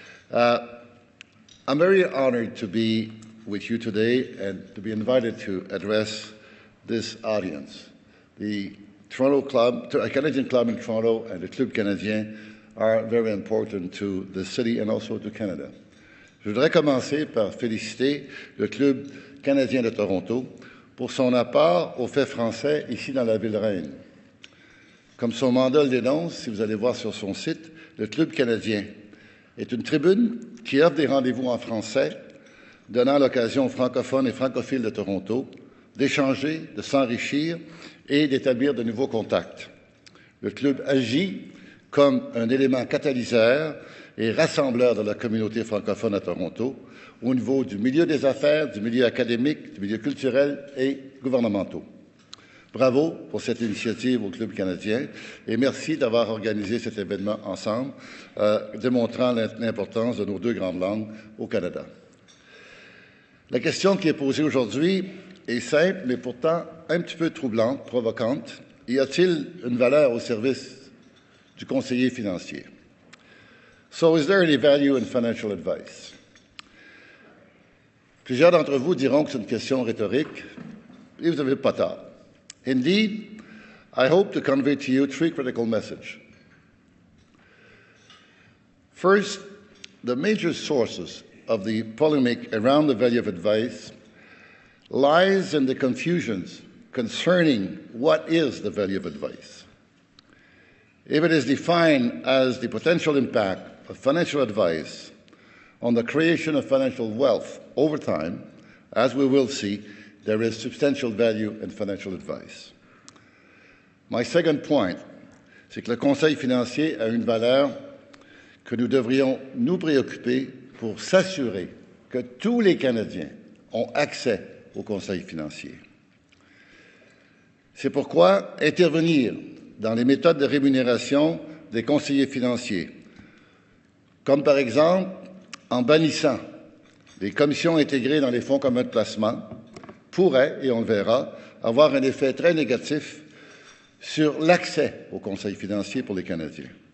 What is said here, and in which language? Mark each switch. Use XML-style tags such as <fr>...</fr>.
<en>I'm very honored to be with you today and to be invited to address this audience. The Toronto Club, a Canadian club in Toronto, and the Club Canadien are very important to the city and also to Canada.</en> <fr>Je voudrais commencer par féliciter le Club canadien de Toronto pour son apport aux faits français ici dans la ville reine. Comme son mandat le dénonce, si vous allez voir sur son site, le Club canadien est une tribune qui offre des rendez-vous en français, donnant l'occasion aux francophones et francophiles de Toronto d'échanger, de s'enrichir et d'établir de nouveaux contacts. Le club agit comme un élément catalyseur et rassembleur de la communauté francophone à Toronto au niveau du milieu des affaires, du milieu académique, du milieu culturel et gouvernementaux. Bravo pour cette initiative au Club canadien et merci d'avoir organisé cet événement ensemble, démontrant l'importance de nos deux grandes langues au Canada. La question qui est posée aujourd'hui est simple, mais pourtant un petit peu troublante, provocante. Y a-t-il une valeur au service du conseiller financier?</fr> <en>So, is there any value in financial advice?</en> <fr>Plusieurs d'entre vous diront que c'est une question rhétorique, et vous n'avez pas tort.</fr> <en>Indeed, I hope to convey to you three critical messages. First, the major sources of the polemic around the value of advice lies in the confusions concerning what is the value of advice. If it is defined as the potential impact of financial advice on the creation of financial wealth over time, as we will see, there is substantial value in financial advice. My second point,</en> <fr>c'est que le conseil financier a une valeur que nous devrions nous préoccuper pour s'assurer que tous les Canadiens ont accès au conseil financier. C'est pourquoi intervenir dans les méthodes de rémunération des conseillers financiers, comme par exemple en bannissant les commissions intégrées dans les fonds communs de placement, pourrait, et on le verra, avoir un effet très négatif sur l'accès au conseil financier pour les Canadiens.</fr>